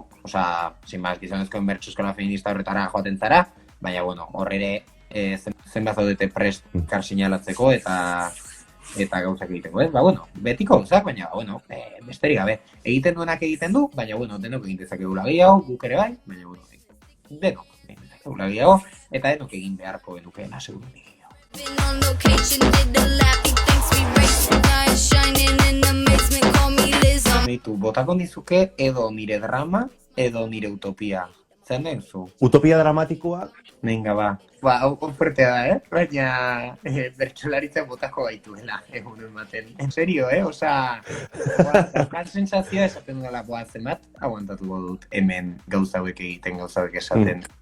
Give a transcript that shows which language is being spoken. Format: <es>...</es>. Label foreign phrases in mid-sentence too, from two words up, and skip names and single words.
<eu>Gizonezkoen bertso eskola feminista horretara joaten zara, baina, hor ere zenbat zaudete prest kar sinalatzeko eta gauzak egiteko, ez? Betiko gauzak, baina, besterik gabe. Egiten duenak egiten du, baina, denok egin dezakegula gehiago, guk ere bai, baina, denok egin dezakegula gehiago, eta denok egin beharko genukeena, segurunik.</eu> <en>Been on location, did the lappy things we racing, eyes shining in amazement, call me Liz.</en> <eu>Botako dizuke edo nire drama, edo nire utopia. Zer den zu? Utopia dramatikoa? Venga, hau fuertea da, baina bertsolaritzak botako gaituela egun ematen.</eu> <es>En serio,</es> <eu>daukan sensazioa esaten dela zenbat, aguantatuko dut hemen gauza hauek egiten, gauza hauek esaten.</eu>